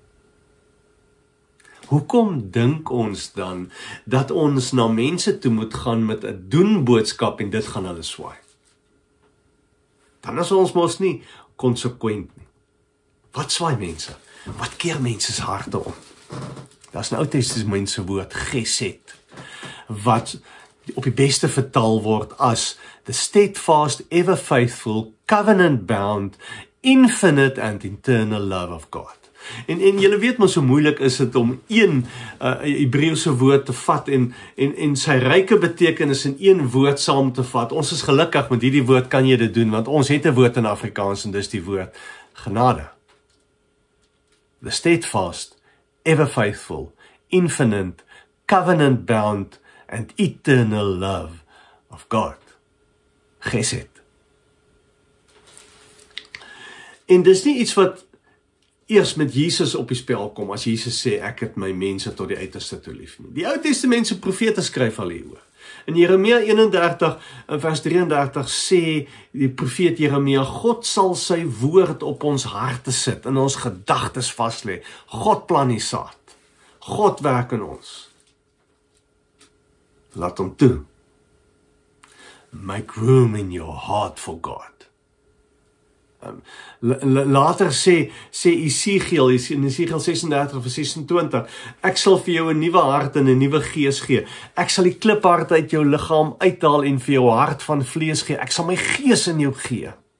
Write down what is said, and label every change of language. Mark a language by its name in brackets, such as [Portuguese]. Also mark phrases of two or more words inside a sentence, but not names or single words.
[Afrikaans] Hoekom dink ons dan dat ons na mense toe moet gaan met 'n doen-boodskap en dit gaan hulle swaai? Dan is ons mos nie konsekwent nie. Wat swaai mense? Wat keer mense se harte om? Daar's 'n Ou Testamentiese woord, gesed, wat op die beste vertaal word as [English] the steadfast, ever faithful, covenant bound, infinite and eternal love of God. [Afrikaans] En julle weet mos hoe moeilik is dit om een Hebreëse woord te vat en sy ryke betekenis in een woord saam te vat. Ons is gelukkig met hierdie woord kan jy dit doen, want ons het 'n woord in Afrikaans en dis die woord genade. [English] The steadfast, ever faithful, infinite, covenant bound and eternal love of God. [Afrikaans] Gesed. En dis nie iets wat eers met Jesus op die spel kom, as Jesus sê, ek het my mense tot die uiterste toe lief nie. Die Ou Testamentse profete skryf al hieroor. In Jeremia 31, vers 33 sê die profeet Jeremia, God sal sy woord op ons harte sit, in ons gedagtes vas lê. God plan die saad. God werk in ons. Laat hom toe. [English] Make room in your heart for God. [Afrikaans] Later sê Esegiel, in Esegiel 36 vers 26, ek sal vir jou 'n nuwe hart en 'n nuwe gees gee. Ek sal die kliphart uit jou liggaam uithaal en vir jou hart van vlees gee. Ek sal my gees in jou gee.